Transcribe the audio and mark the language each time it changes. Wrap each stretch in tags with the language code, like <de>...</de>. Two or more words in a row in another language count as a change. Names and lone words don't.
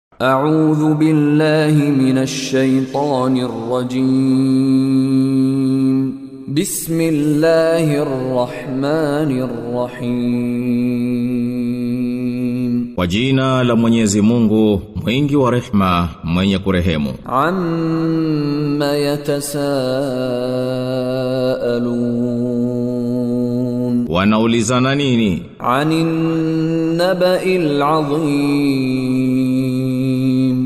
<ar>أعوذ بالله من الشيطان الرجيم. بسم الله الرحمن الرحيم.</ar> <sw>Kwa jina la Mwenyezi Mungu, mwingi wa rehema, mwenye kurehemu.</sw> <ar>عم يتساءلون.</ar> <sw>Wanaulizana nini?</sw> <ar>عن النبإ العظيم.</ar>